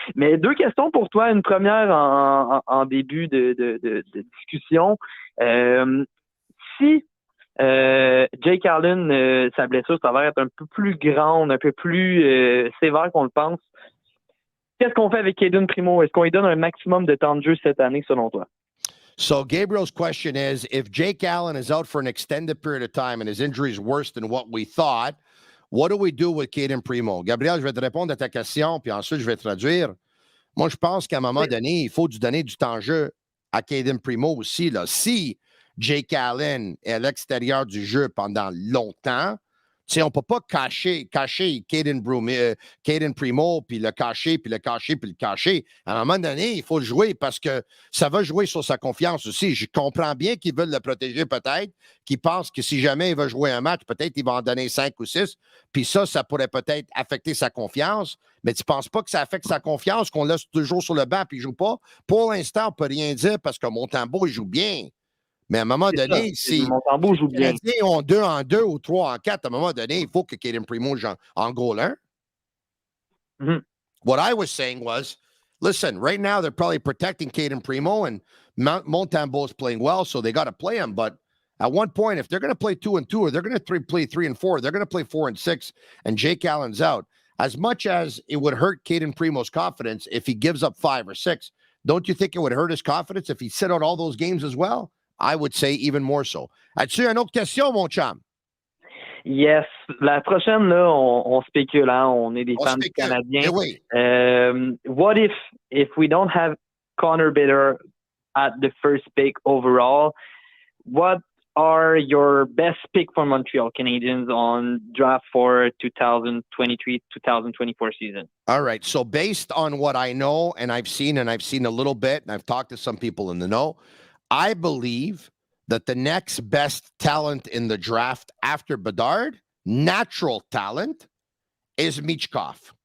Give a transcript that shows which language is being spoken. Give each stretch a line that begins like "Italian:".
French: Mais 2 questions pour toi. Une première en début de discussion. Si Jake Allen, sa blessure s'avère être un peu plus grande, un peu plus sévère qu'on le pense, qu'est-ce qu'on fait avec Cayden Primo? Est-ce qu'on lui donne un maximum de temps de jeu cette année, selon toi?
English: So Gabriel's question is, if Jake Allen is out for an extended period of time and his injury is worse than what we thought, what do we do with Cayden Primo?
French: Gabriel, je vais te répondre à ta question, puis ensuite je vais traduire. Moi, je pense qu'à un moment donné, il faut donner du temps de jeu à Cayden Primo aussi. Là. Si Jake Allen est à l'extérieur du jeu pendant longtemps, tu sais, on ne peut pas cacher Cayden Primo, puis le cacher, puis le cacher, puis le cacher. À un moment donné, il faut le jouer parce que ça va jouer sur sa confiance aussi. Je comprends bien qu'ils veulent le protéger peut-être, qu'ils pensent que si jamais il va jouer un match, peut-être il va en donner 5 ou 6, puis ça pourrait peut-être affecter sa confiance. Mais tu ne penses pas que ça affecte sa confiance, qu'on laisse toujours sur le banc puis il ne joue pas? Pour l'instant, on ne peut rien dire parce que Montembeault, il joue bien. Mais à un moment donné, si les Canadiens ont 2-2 ou 3-4, à un moment donné, il faut que Cayden Primo joue en goal 1. Mm-hmm.
English: What I was saying was, listen, right now they're probably protecting Cayden Primo and Montembeault is playing well, so they got to play him. But at one point, if they're going to play 2-2 or they're going to play 3-4, they're going to play 4-6 and Jake Allen's out. As much as it would hurt Cayden Primo's confidence if he gives up 5 or 6, don't you think it would hurt his confidence if he sit out all those games as well? I would say even more so.
French: As-tu une autre question, mon chum?
English: Yes.
French: La prochaine, là, on spécule, hein? On est des fans du Canadien. Oui.
English: What if we don't have Connor Bedard at the first pick overall, what are your best pick for Montreal Canadiens on draft for 2023-2024 season? All right. So based on what I know and I've seen a little bit, and I've talked to some people in the know, I believe that the next best talent in the draft after Bedard, natural talent, is Michkov.